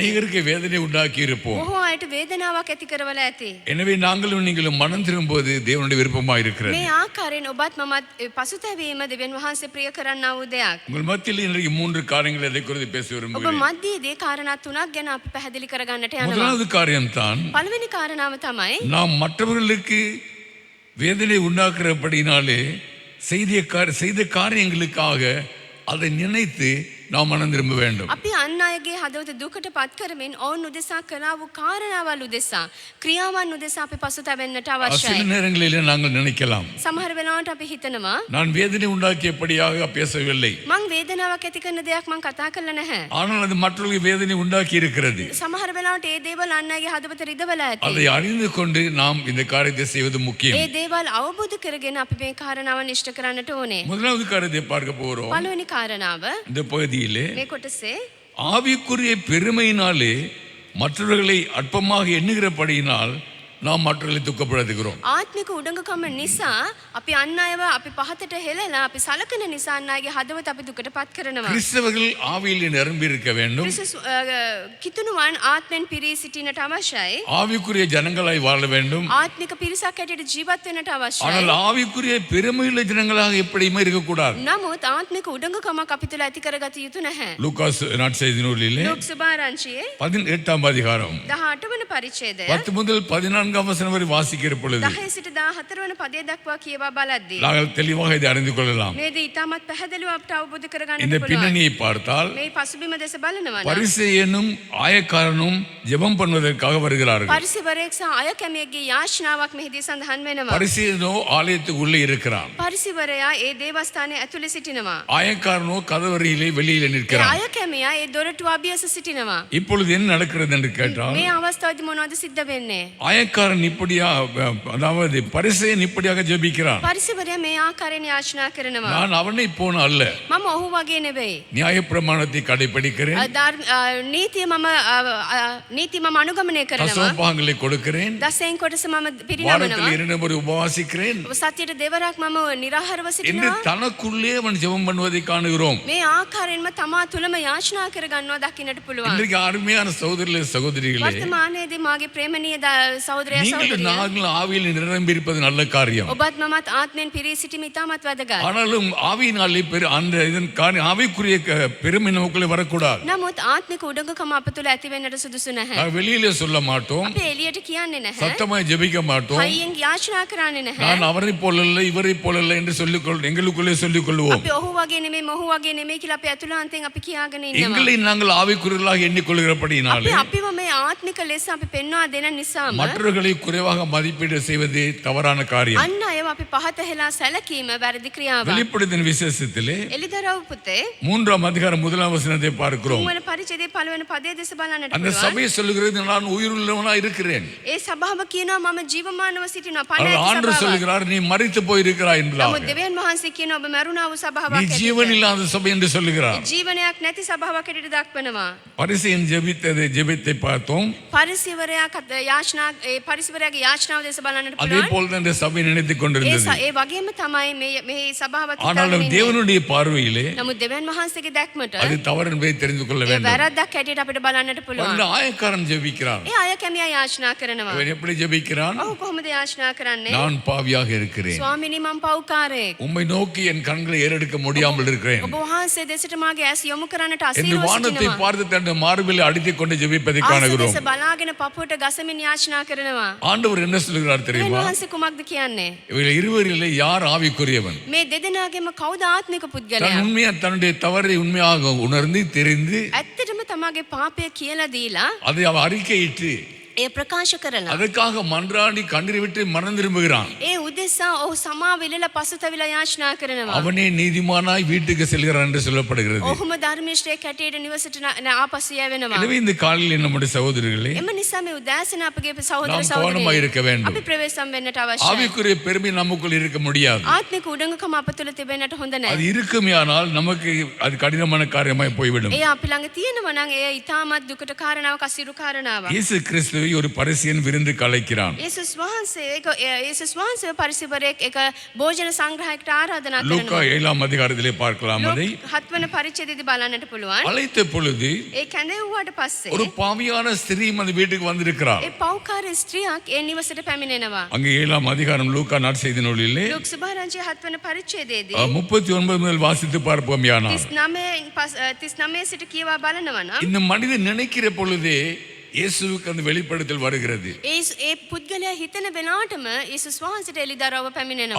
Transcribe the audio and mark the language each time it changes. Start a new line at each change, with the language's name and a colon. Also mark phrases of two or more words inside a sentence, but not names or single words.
Tamil: அநேகருக்கு வேதனை உண்டாக்கி இருப்போம்.
Sinhala: බොහෝ අයට වේදනාවක් ඇති කරවලා ඇති.
Tamil: எனவே நாங்களும் நீங்களும் மனம் திரும்புவது தேவனுடைய விருப்பமாக இருக்கிறது.
Sinhala: මේ ආකාරයෙන් ඔබත් මමත් පසුතැවීම දෙවියන් වහන්සේ ප්‍රිය කරන්නා වූ දෙයක්.
Tamil: உங்கள் மத்தியில் இன்றைக்கு 3 காரியங்களை எதை குறித்து பேச
Sinhala: ඔබ
Tamil: விரும்புகிறேன்.
Sinhala: මධ්‍යයේදී කාරණා 3ක් ගැන අපි පැහැදිලි කරගන්නට යනවා.
Tamil: முதலாவது காரியம்தான்,
Sinhala: පළවෙනි කාරණාව තමයි
Tamil: நாம் மற்றவர்களுக்கு வேதனை உண்டாக்குறபடினாலே செய்த காரியங்களுக்காக அதை நினைத்து நாம் மனம் திரும்ப வேண்டும்.
Sinhala: අපි අන් අයගේ හදවත දුකට පත් කරමින් ඔවුන් උදෙසා කළා වූ කාරණාවල් උදෙසා ක්‍රියාවන් උදෙසා අපි පසුතැවෙන්නට
Tamil: சில
Sinhala: අවශ්‍යයි.
Tamil: நேரங்களிலே நாங்கள் நினைக்கலாம்,
Sinhala: සමහර වෙලාවට අපි හිතනවා
Tamil: நான் வேதனை உண்டாக்கியபடியாக பேசவில்லை,
Sinhala: මං වේදනාවක් ඇති කරන දෙයක් මං කතා කරලා නැහැ.
Tamil: ஆனால் அது மற்றவர்களுக்கு வேதனை உண்டாக்கி இருக்கிறது.
Sinhala: සමහර වෙලාවට ඒ දේවල් අන් අයගේ හදවත රිදවලා ඇති.
Tamil: அதை அறிந்து கொண்டு நாம் இந்த காரியத்தை செய்வது முக்கியம்.
Sinhala: ඒ දේවල් අවබෝධ කරගෙන අපි මේ කාරණාව නිෂ්ඨ කරන්නට ඕනේ.
Tamil: முதலாவது காரியத்தை பார்க்க போகிறோம்.
Sinhala: පළවෙනි කාරණාව
Tamil: இந்த பகுதியிலே
Sinhala: මේ කොටසේ
Tamil: ஆவிக்குரிய பெருமையினாலே மற்றவர்களை அற்பமாக எண்ணுகிறபடியினால் நாம் மற்றவர்களை துக்கப்படுத்துகிறோம்.
Sinhala: ආත්මික උඩඟකම නිසා අපි අන් අයව අපි පහතට හෙලලා අපි සලකන නිසා අන් අයගේ හදවත අපි දුකට පත් කරනවා.
Tamil: கிறிஸ்தவர்கள் ஆவியில் நிரம்பி இருக்க வேண்டும்.
Sinhala: කිතුණුවන් ආත්මෙන් පිරී සිටින්නට අවශ්‍යයි.
Tamil: ஆவிக்குரிய ஜனங்களாய் வாழ வேண்டும்.
Sinhala: ආත්මික පිරිසක් හැටියට ජීවත් වෙන්නට අවශ්‍යයි.
Tamil: ஆனால் ஆவிக்குரிய பெருமையுள்ள ஜனங்களாக எப்படியுமே இருக்கக்கூடாது.
Sinhala: නමුත් ආත්මික උඩඟකමක් අපි තුළ ඇති කරගත යුතු නැහැ.
Tamil: லூகாஸ் நற்செய்தி நூலிலே
Sinhala: ලූක් සුභාරංචියේ
Tamil: 18ஆம் அதிகாரம்
Sinhala: 18 වන පරිච්ඡේදය
Tamil: 10 முதல் 14ஆம் வசனம் வரை வாசிக்கிற பொழுது
Sinhala: 10 සිට 14 වන පදය දක්වා කියවා බලද්දී
Tamil: நாங்கள் தெளிவாக இதை அறிந்து கொள்ளலாம்.
Sinhala: මේ දේ ඉතාමත් පැහැදිලිව අපට අවබෝධ කරගන්නට
Tamil: இந்த
Sinhala: පුළුවන්.
Tamil: பின்னணியை பார்த்தால்
Sinhala: මේ පසුබිම දෙස බලනවා නම්
Tamil: பரிசேயனும் ஆயக்காரனும் ஜெபம் பண்ணுவதற்காக வருகிறார்கள்.
Sinhala: පරිසිවරයෙක් සහ අය කැමියෙක්ගේ යාචනාවක් මෙහිදී සඳහන් වෙනවා.
Tamil: பரிசேயனோ ஆலயத்துக்கு உள்ளே இருக்கிறான்,
Sinhala: පරිසිවරයා ඒ දේවස්ථානයේ ඇතුළේ සිටිනවා.
Tamil: ஆயக்காரனோ கதவறையிலே வெளியிலே
Sinhala: ඒ
Tamil: நிற்கிறான்.
Sinhala: අය කැමියා ඒ දොරටුව අභියස සිටිනවා.
Tamil: இப்பொழுது என்ன நடக்கிறது என்று கேட்டால்,
Sinhala: මේ අවස්ථාවේදී මොනවද සිද්ධ වෙන්නේ?
Tamil: ஆயக்காரன் இப்படியா, அதாவது பரிசேயன் இப்படியாக ஜெபிக்கிறான்.
Sinhala: පරිසිවරයා මේ ආකාරයෙන් යාචනා කරනවා.
Tamil: நான் அவனை போன அல்ல,
Sinhala: මම ඔහු වගේ නෙවෙයි.
Tamil: நியாயப்பிரமாணத்தை கடைபிடிக்கிறேன்,
Sinhala: නීතිය මම අනුගමනය කරනවා.
Tamil: தசமபாகங்களை கொடுக்கிறேன்,
Sinhala: දසයෙන් කොටස මම
Tamil: வாரத்தில்
Sinhala: පිරිනමනවා.
Tamil: 2 முறை உபவாசிக்கிறேன்
Sinhala: සතියට දෙවරක් මම නිරාහාරව
Tamil: என்று
Sinhala: සිටිනවා.
Tamil: தனக்குள்ளே அவன் ஜெபம் பண்ணுவதை காணுகிறோம்.
Sinhala: මේ ආකාරයෙන්ම තමා තුළම යාචනා කරගන්නවා දකින්නට පුළුවන්.
Tamil: இன்றைக்கு அருமையான சகோதரர்களே சகோதரிகளே,
Sinhala: වර්තමානයේදී මාගේ ප්‍රේමණීය සහෝදර සහෝදරයා
Tamil: நீங்கள்
Sinhala: සහෝදරිය.
Tamil: நாங்களும் ஆவியில் நிரம்பி இருப்பது நல்ல காரியம்.
Sinhala: ඔබත් මමත් ආත්මෙන් පිරී සිටීම ඉතාමත් වැදගත්.
Tamil: ஆனாலும் ஆவியினாலே அந்த இதன் ஆவிக்குரிய பெருமை நமக்குள்ளே வரக்கூடாது.
Sinhala: නමුත් ආත්මික උඩඟුකම අප තුළ ඇති වෙන්නට සුදුසු නැහැ.
Tamil: நான் வெளியிலே சொல்ல மாட்டோம்,
Sinhala: අපි එළියට කියන්නේ නැහැ.
Tamil: சத்தமாய் ஜெபிக்க மாட்டோம்.
Sinhala: හයියෙන් යාචනා කරන්නේ නැහැ.
Tamil: நான் அவரை போலல்ல இவரை போலல்ல என்று எங்களுக்குள்ளே சொல்லிக் கொள்வோம்.
Sinhala: අපි ඔහු වගේ නෙමෙයි මොහු වගේ නෙමෙයි කියලා අපි ඇතුළාන්තයෙන් අපි කියාගෙන ඉන්නවා.
Tamil: எங்களை நாங்கள் ஆவிக்குரியவர்களாக எண்ணிக்கொள்கிறபடினாலே
Sinhala: අපිව මේ ආත්මික ලෙස අපි පෙන්වා දෙන නිසාම
Tamil: மற்றவர்களை குறைவாக மதிப்பீடு செய்வது தவறான காரியம்.
Sinhala: අන්න අයව අපි පහත හෙලා සැලකීම වැරදි ක්‍රියාවක්.
Tamil: வெளிப்படுத்தின விசேஷத்திலே
Sinhala: එලිදරව් පුතේ
Tamil: 3ஆம் அதிகாரம் 1ஆம் வசனத்தை பார்க்கிறோம்.
Sinhala: තුන්වන පරිච්ඡේදයේ පළවෙනි පදයේ දෙස බලන්නට
Tamil: அந்த
Sinhala: පුළුවන්.
Tamil: சபை சொல்லுகிறது நான் உயிருள்ளவனா இருக்கிறேன்.
Sinhala: ඒ සභාව කියනවා මම ජීවමානව සිටිනවා. පණ
Tamil: ஆனால்
Sinhala: ඇති
Tamil: ஆண்டவர்
Sinhala: සභාවක්.
Tamil: சொல்லுகிறார் நீ மரித்து போயிருக்கிறாய் என்பதாக.
Sinhala: නමුත් දෙවියන් වහන්සේ කියනවා ඔබ මරුණා වූ
Tamil: நீ
Sinhala: සභාවක්
Tamil: ஜீவன்
Sinhala: ඇති.
Tamil: இல்லாத சபை என்று சொல்லுகிறார்.
Sinhala: ජීවනයක් නැති සභාවක් ඇටියට දක්වනවා.
Tamil: பரிசேயன் ஜெபித்தை பார்த்தோம்.
Sinhala: පරිසිවරයාගේ යාචනාව දෙස බලන්නට
Tamil: அதே
Sinhala: පුළුවන්.
Tamil: போல தான் இந்த சபை நினைத்துக் கொண்டிருந்தது.
Sinhala: ඒ වගේම තමයි මේ සභාව
Tamil: ஆனாலும்
Sinhala: කිතාගෙන.
Tamil: தேவனுடைய பார்வையிலே
Sinhala: නමුත් දෙවියන් වහන්සේගේ දැක්මට
Tamil: அது தவறு என்பதை தெரிந்து கொள்ள
Sinhala: ඒ
Tamil: வேண்டும்.
Sinhala: වැරද්දක් ඇටියට අපිට බලන්නට පුළුවන්.
Tamil: அந்த ஆயக்காரன் ஜெபிக்கிறான்.
Sinhala: ඒ අය කැමියා යාචනා කරනවා.
Tamil: அவன் எப்படி ஜெபிக்கிறான்?
Sinhala: ඔහු කොහොමද යාචනා කරන්නේ?
Tamil: நான் பாவியாக இருக்கிறேன்,
Sinhala: ස්වාමිනී මම පව්කාරයෙක්.
Tamil: உம்மை நோக்கி என் கண்களை ஏறெடுக்க முடியாமல் இருக்கிறேன்
Sinhala: ඔබ වහන්සේ දෙසට මාගේ ඇස් යොමු කරන්නට
Tamil: என்று
Sinhala: අසීරුව
Tamil: வானத்தை
Sinhala: සිටිනවා.
Tamil: பார்த்து தன் மார்பில் அடித்துக் கொண்டு ஜெபிப்பதை
Sinhala: ආස
Tamil: காணுகிறோம்.
Sinhala: දෙස බලාගෙන පපුවට ගසමින් යාචනා කරනවා.
Tamil: ஆண்டவர் என்ன சொல்கிறார்
Sinhala: දෙවියන්
Tamil: தெரியுமா?
Sinhala: වහන්සේ කුමක්ද කියන්නේ?
Tamil: இவர்கள் இருவரிலே யார் ஆவிக்குரியவன்?
Sinhala: මේ දෙදෙනාගේම කවුද ආත්මික
Tamil: தன்
Sinhala: පුද්ගලයා?
Tamil: உண்மையா தன்னுடைய தவறை உண்மையாக உணர்ந்து தெரிந்து
Sinhala: ඇත්තටම තමාගේ පාපය කියලා දීලා
Tamil: அதை அவன் அறிக்கையிட்டு
Sinhala: ඒ ප්‍රකාශ කරලා
Tamil: அதற்காக மன்றாடி கண்ணீர் விட்டு மனம் திரும்புகிறான்.
Sinhala: ඒ උදෙසා ඔහු සමාව ඉල්ලලා පසුතැවිලා යාචනා කරනවා.
Tamil: அவனே நீதிமானாய் வீட்டுக்கு செல்கிறான் என்று சொல்லப்படுகிறது.
Sinhala: ඔහුම ධර්මිෂ්ඨයෙක් හැටියට නිවසට ආපසු යවෙනවා.
Tamil: எனவே இந்த காலையில் நம்முடைய சகோதரர்களே
Sinhala: එම නිසා මේ උදෑසන අපගේ සහෝදර
Tamil: நாம் கவனமாய் இருக்க
Sinhala: සහෝදරියනි
Tamil: வேண்டும்.
Sinhala: අපි ප්‍රවේශම් වෙන්නට අවශ්‍යයි.
Tamil: ஆவிக்குரிய பெருமை நமக்குள் இருக்க முடியாது.
Sinhala: ආත්මික උඩඟකම අප තුළ තිබෙන්නට හොඳ
Tamil: அது
Sinhala: නැහැ.
Tamil: இருக்குமேயானால் நமக்கு அது கடினமான காரியமாய் போய்விடும்.
Sinhala: ඒ අපි ළඟ තියෙනවා නම් ඒ ඊටමත් දුකට කාරණාවක් අසිරු කාරණාවක්.
Tamil: இயேசு கிறிஸ்துவை ஒரு பரிசேயன் விருந்து கலைக்கிறான்.
Sinhala: යේසුස් වහන්සේ පරිසරයක එක භෝජන සංග්‍රහයකට ආරාධනා
Tamil: லூக்கா
Sinhala: කරනවා.
Tamil: 7ஆம் அதிகாரத்திலே பார்க்கலாம் அதை.
Sinhala: 7 වන පරිච්ඡේදයේදී බලන්නට පුළුවන්.
Tamil: அழைத்த பொழுது
Sinhala: ඒ කැඳෙව්වට පස්සේ
Tamil: ஒரு பாவியான ஸ்திரீ அந்த வீட்டுக்கு வந்திருக்கிறார்.
Sinhala: ඒ පෞකාර ස්ත්‍රියක් ඒ නිවසට පැමිණෙනවා.
Tamil: அங்கே 7ஆம் அதிகாரம் லூக்கா நற்செய்தி நூலிலே
Sinhala: ලුක් සුභාරංචියේ 7 වන පරිච්ඡේදයේදී
Tamil: 39 முதல் வாசித்து பார்ப்போமேயானால்
Sinhala: 39 සිට කියවා බලනවා නම්
Tamil: இந்த மனிதன் நினைக்கிற பொழுதே இயேசுவுக்கு அந்த வெளிப்படுத்தல் வருகிறது.
Sinhala: ඒ පුද්ගලයා හිතන වෙලාවටම යේසුස් වහන්සේට එළිදරව් පැමිණෙනවා.